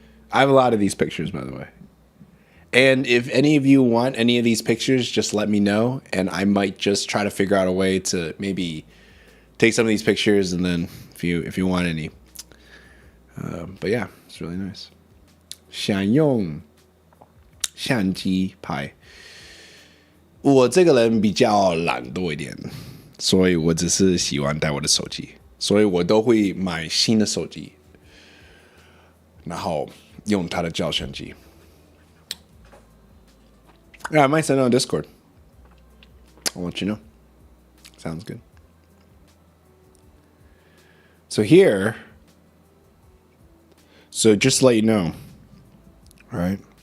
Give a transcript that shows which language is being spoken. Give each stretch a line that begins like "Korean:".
English: I have a lot of these pictures, by the way. And if any of you want any of these pictures, just let me know, and I might just try to figure out a way to maybe take some of these pictures, and then if you want any. But yeah, it's really nice.
Chinese: 想用相机拍，我这个人比较懒惰一点，所以我只是喜欢带我的手机，所以我都会买新的手机，然后用它的照相机。
English: Yeah, I might send it on Discord. I'll let you know. Sounds good. So just to let you know, all right?